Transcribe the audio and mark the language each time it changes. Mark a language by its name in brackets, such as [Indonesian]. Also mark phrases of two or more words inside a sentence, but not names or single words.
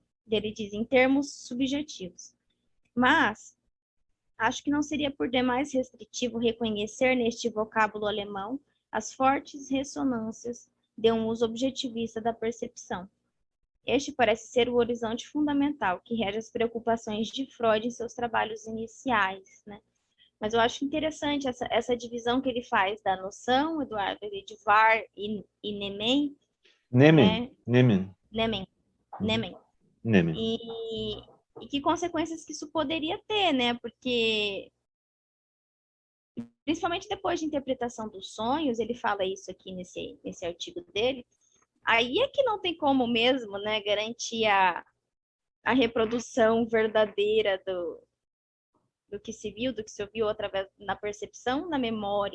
[Portuguese] Ele diz em termos subjetivos. Mas acho que não seria por demais restritivo reconhecer neste vocábulo alemão as fortes ressonâncias de um uso objetivista da percepção. Este parece ser o horizonte fundamental que rege as preocupações de Freud em seus trabalhos iniciais, né? Mas eu acho interessante essa divisão que ele faz da noção, Eduardo, de var e nemen, Nemen, né? Nemen, Nemen, nemen. Nemen. E que consequências que isso poderia ter, né? Porque, principalmente depois de interpretação dos sonhos, ele fala isso aqui nesse artigo dele, aí é que não tem como mesmo, né, garantir a reprodução verdadeira do que se viu, do que se ouviu através na percepção, na memória.